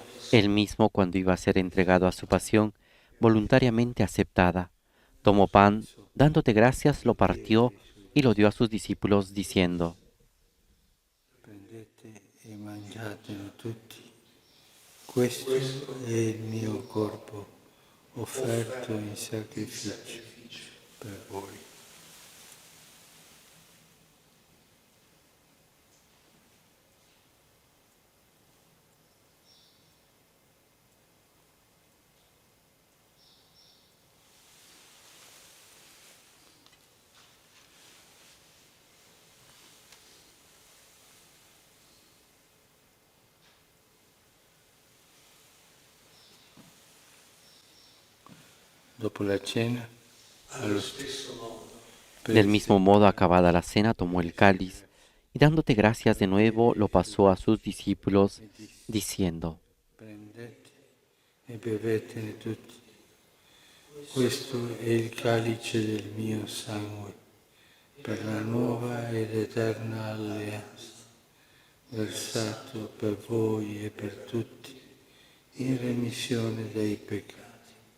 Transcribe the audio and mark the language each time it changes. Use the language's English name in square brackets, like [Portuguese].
[Spanish] Él mismo, cuando iba a ser entregado a su pasión, voluntariamente aceptada, tomó pan, dándote gracias, lo partió y lo dio a sus discípulos, diciendo: [Italian] Prendete e mangiatelo tutti. Questo è il mio corpo, offerto in sacrificio per voi. Dopo la cena, [Spanish] Del mismo modo, acabada la cena, tomó el cáliz y dándote gracias de nuevo, lo pasó a sus discípulos, diciendo: [Italian] prendete e bevetene tutti. Questo è il calice del mio sangue, per la nuova ed eterna alleanza, versato per voi e per tutti, in remissione dei peccati.